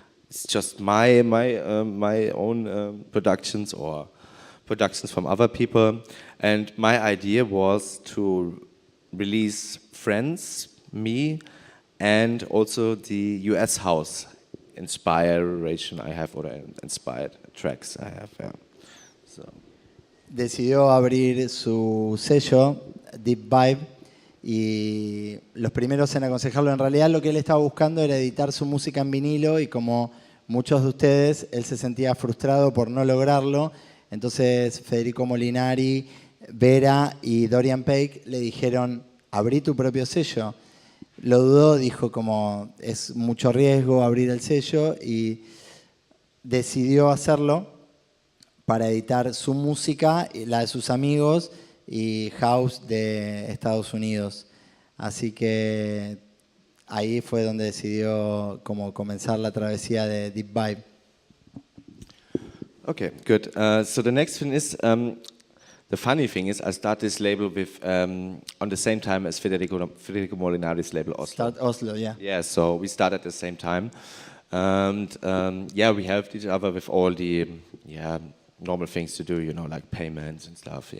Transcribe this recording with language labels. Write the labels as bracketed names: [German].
[English] It's just my own productions or productions from other people, and my idea was to release Friends, me, and also the US house inspiration I have, or inspired tracks I have. Yeah. So. [Spanish] Decidió abrir su sello, Deep Vibe, y los primeros en aconsejarlo, en realidad lo que él estaba buscando era editar su música en vinilo, y como muchos de ustedes, él se sentía frustrado por no lograrlo. Entonces Federico Molinari, Vera y Dorian Bake le dijeron, abrí tu propio sello. Lo dudó, dijo como es mucho riesgo abrir el sello, y decidió hacerlo para editar su música, la de sus amigos y house de Estados Unidos. Así que ahí fue donde decidió como comenzar la travesía de Deep Vibe. [English] Okay, good. So the next thing is, the funny thing is, I start this label with on the same time as Federico Molinari's label Oslo. Start Oslo, yeah. Yeah, so we start at the same time, and yeah, we helped each other with all the normal things to do, you know, like payments and stuff.